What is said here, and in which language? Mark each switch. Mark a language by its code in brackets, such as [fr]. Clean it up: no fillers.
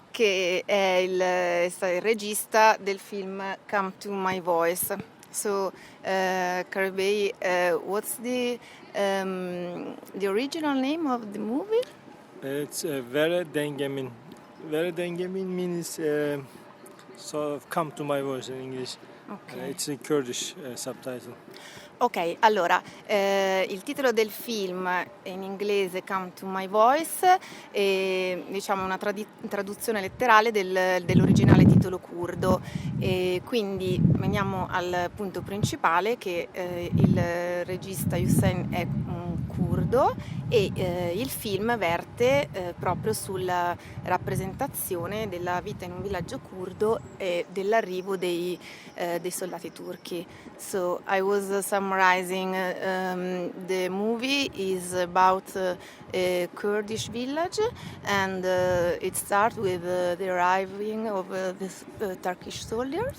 [it] che è il regista del film Come to My Voice. [en] So, Kurabey, what's the original name of the movie? It's Vere Dengemin. Vere Dengemin means sort of come to my voice in English. Okay. It's a Kurdish subtitle. [it] Ok, allora, il titolo del film è in inglese Come to My Voice, e diciamo una traduzione letterale dell'originale titolo curdo. E quindi veniamo al punto principale, che il regista Huseyin è un curdo e il film verte proprio sulla rappresentazione della vita in un villaggio curdo e dell'arrivo dei soldati turchi. [en] So I was summarizing the movie is about a Kurdish village, and it starts with the arriving of the Turkish soldiers.